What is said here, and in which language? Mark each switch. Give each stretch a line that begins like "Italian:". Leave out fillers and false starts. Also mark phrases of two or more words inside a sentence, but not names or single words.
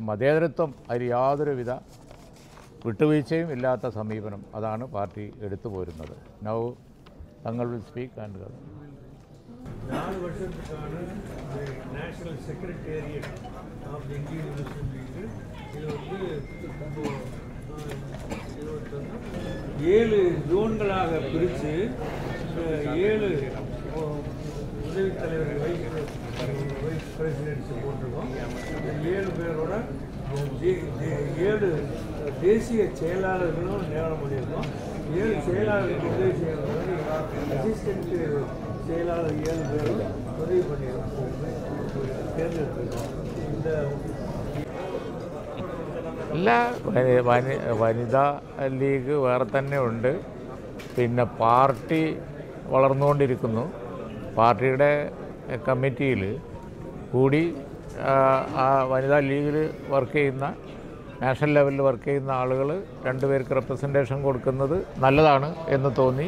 Malayalam: മതേതരത്വം അതിൽ യാതൊരുവിധ വിട്ടുവീഴ്ചയും ഇല്ലാത്ത സമീപനം, അതാണ് പാർട്ടി എടുത്തു പോരുന്നത്.
English: now Thangal will speak and
Malayalam: 4 വർഷത്തേക്കാണ് നാഷണൽ സെക്രട്ടേറിയറ്റ് ഓഫ് ഇന്ത്യൻ മുസ്ലിം ലീഗ് ഇത്
Tamil: 7 ஜோன்களாக பிரித்து 7 உதவி தலைவர்கள்
English: vice presidents
Tamil: போட்டிருக்கோம். 7 பேரோட 7 தேசிய செயலாளர்களும் நியமனம் பண்ணியிருக்கோம். 7 செயலாளர்களுக்கு உதவி செய்யறது அசிஸ்டன்ட் செயலாளர் 7 பேரும் உதவி பண்ணியிருக்கோம், தேர்ந்தெடுத்திருக்கோம். இந்த
Malayalam: അല്ല, വനിതാ ലീഗ് വേറെ തന്നെ ഉണ്ട്. പിന്നെ പാർട്ടി വളർന്നുകൊണ്ടിരിക്കുന്നു. പാർട്ടിയുടെ കമ്മിറ്റിയിൽ കൂടി ആ വനിതാ ലീഗിൽ വർക്ക് ചെയ്യുന്ന,
English: national level
Malayalam: വർക്ക് ചെയ്യുന്ന ആളുകൾ 2 പേർക്ക് റെപ്രസെൻറ്റേഷൻ കൊടുക്കുന്നത് നല്ലതാണ് എന്ന് തോന്നി.